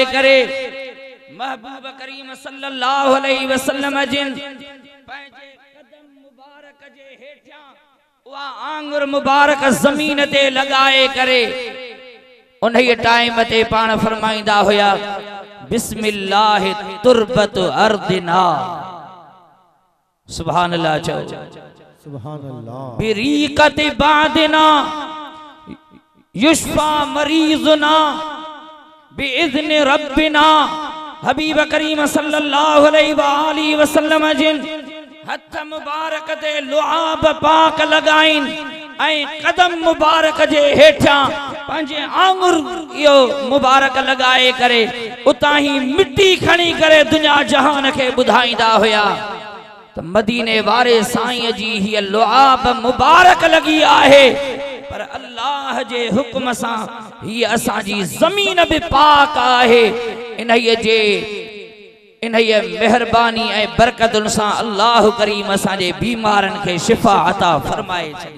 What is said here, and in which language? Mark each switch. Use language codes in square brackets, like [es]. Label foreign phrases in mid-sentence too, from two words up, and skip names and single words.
[sd] करे महबूब करीम [ar] صلى الله عليه وسلم [sd] जिन पंहिंजे कदम मुबारक जे हेठियां वा आंगुर मुबारक जमीन ते लगाए करे उन टाइम ते पाण फरमाइंदा हुया [ar] بسم الله تربة أرضنا سبحان الله [sd] चओ [ar] سبحان الله بريقة بعضنا يشفى مريضنا بإذن ربنا. [sd] हबीब करीम [ar] صلى الله عليه وسلم [sd] जिन हथ मुबारक ते लुआब पाक लगाइन ऐं कदम मुबारक जे हेठियां पंहिंजे आंगुर यो मुबारक लगाए करे उतां ही मिट्टी खणी करे दुनिया जहान खे ॿुधाईंदा हुया त मदीने वारे साईं जी हीअ लुआब मुबारक लगी आहे पर अल्लाह जे हुक्म सां हीअ असांजी ज़मीन भी पाक आहे इन मेहरबानी ऐं बरकतुन सां अल्लाह करीम असांजे बीमारन खे शिफा अता फरमाए छॾी।